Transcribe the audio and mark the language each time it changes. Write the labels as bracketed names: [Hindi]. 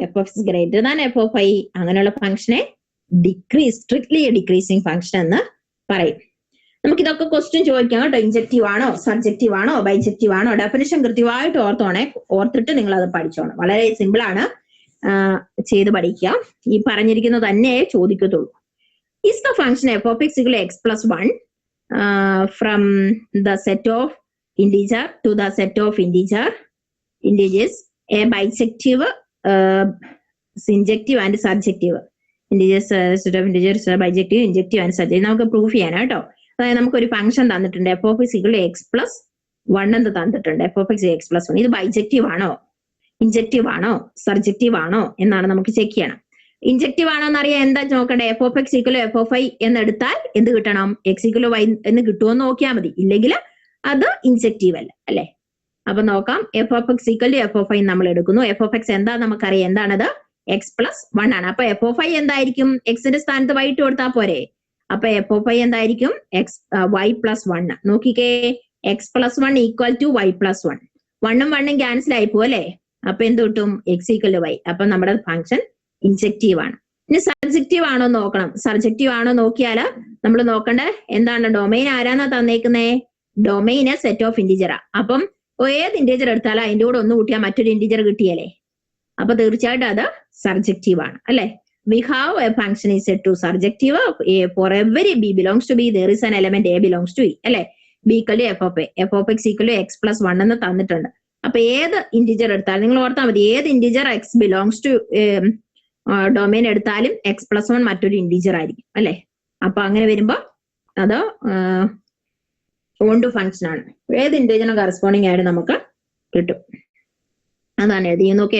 [Malayalam] F of X greater than F of Y. അങ്ങനെയുള്ള ഫംഗ്ഷനെ strictly decreasing function എന്ന് പറയും. നമുക്ക് ഇതൊക്കെ ക്വസ്റ്റ്യൻ ചോദിക്കാം കേട്ടോ. ഇൻജക്റ്റീവ് ആണോ, സബ്ജക്റ്റീവ് ആണോ, ബൈജക്റ്റീവ് ആണോ? ഡെഫിനിഷൻ കൃത്യമായിട്ട് ഓർത്തിട്ട് നിങ്ങൾ അത് പഠിച്ചോണം. വളരെ സിമ്പിൾ ആണ്, ചെയ്ത് പഠിക്കുക. ഈ പറഞ്ഞിരിക്കുന്നത് തന്നെ ചോദിക്കത്തുള്ളൂ. [English] Is the function f of x equal to x plus 1 from the set of integer to the set of integers a bijective, injective and surjective? Integers, set of integers, bijective, injective and surjective. [Malayalam] നമുക്ക് proof ചെയ്യാനാ കേട്ടോ. അതായത് നമുക്കൊരു function തന്നിട്ടുണ്ട് F of X equal to X plus 1 എന്ന് തന്നിട്ടുണ്ട്. F of X X plus 1. ഇത് bijective ആണോ, ഇൻജക്റ്റീവ് ആണോ, സർജക്റ്റീവ് ആണോ എന്നാണ് നമുക്ക് ചെക്ക് ചെയ്യണം. ഇൻജക്റ്റീവ് ആണോ എന്നറിയാൻ എന്താ നോക്കണ്ടേ? F of X equal F of Y എന്ന് എടുത്താൽ എന്ത് കിട്ടണം? എക്സ് ഈക്വൽ വൈ എന്ന് കിട്ടുമെന്ന് നോക്കിയാൽ മതി. ഇല്ലെങ്കിൽ അത് ഇൻജക്റ്റീവ് അല്ല അല്ലെ? അപ്പൊ നോക്കാം. F of X equal F of Y നമ്മൾ എടുക്കുന്നു. എഫ് ഓഫ് എക്സ് എന്താ നമുക്കറിയാം, എന്താണത്? എക്സ് പ്ലസ് 1 ആണ്. അപ്പൊ എഫ് ഓഫ് വൈ എന്തായിരിക്കും? എക്സിന്റെ സ്ഥാനത്ത് വൈ ഇട്ട് കൊടുത്താൽ പോരെ? അപ്പൊ എഫ് ഓഫ് വൈ എന്തായിരിക്കും? X Y plus 1. നോക്കിക്കേ, X plus 1 equal to Y plus 1. 1ഉം 1ഉം cancel ആയി പോലെ. അപ്പൊ എന്ത് കിട്ടും? X equal to Y. അപ്പൊ നമ്മുടെ ഫംഗ്ഷൻ ഇൻജക്റ്റീവ് ആണ്. ഇനി സർജക്റ്റീവ് ആണോ നോക്കണം. സർജക്റ്റീവ് ആണോ നോക്കിയാൽ നമ്മൾ നോക്കണ്ടേ എന്താണ്? ഡൊമൈൻ ആരാന്നാ തന്നേക്കുന്നേ? Domain set of ഇന്റിജറാ. അപ്പം ഏത് ഇന്റിജർ എടുത്താലും അതിന്റെ കൂടെ ഒന്ന് കൂട്ടിയാൽ മറ്റൊരു ഇന്റിജർ കിട്ടിയല്ലേ? അപ്പൊ തീർച്ചയായിട്ടും അത് സർജക്റ്റീവ് ആണ് അല്ലെ? [English] We have a function is set to surjective. For every b belongs to b, there is an element a belongs to e. [Malayalam] അല്ലെ? [English] b equal to f of a. [Malayalam] f of x equal to x plus 1 എന്ന് തന്നിട്ടുണ്ട്. അപ്പൊ ഏത് integer എടുത്താലും നിങ്ങൾ ഓർത്താൽ മതി, ഏത് integer x belongs to domain എടുത്താലും എക്സ് പ്ലസ് 1 മറ്റൊരു ഇന്റിജർ ആയിരിക്കും അല്ലെ? അപ്പൊ അങ്ങനെ വരുമ്പോ അത് ഓൺ ടു ഫംഗ്ഷൻ ആണ്. ഏത് ഇന്റിജറിനും കറസ്പോണ്ടിങ് ആയിട്ട് നമുക്ക് കിട്ടും. അതാണ് എഴുതി നോക്കി.